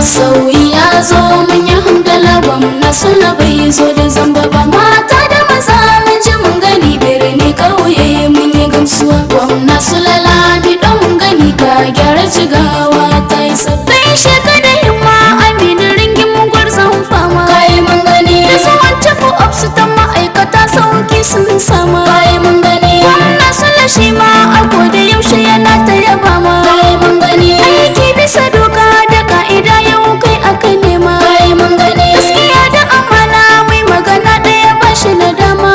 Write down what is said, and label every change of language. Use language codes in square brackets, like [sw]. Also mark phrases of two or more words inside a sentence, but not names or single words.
[ha] Sauyi ya zo mun yi hamdala, gwamna Sula bai zo da zamba ba. Mata da maza mun ji mun gani, birni ƙauye mun yi gamsuwa. Gwamna Sula Lami ɗan mun gani, ka gyara Jigawa ta yi sabbi. Gaishe ka da himma, Aminu ringin gwarzon fama. Kai mun gani. Da zuwan [en] chief of staff [ha] ma'aikata sauki sun sama. Kai mun gani. Gwamna Sula shi ma a koda yaushe yana ta yaba ma. Kai mun gani. Aiki bisa doka da ka'ida yau kai aka nema. Kai mun gani. Gaskiya da amana mai magana ɗaya ba shi na dama.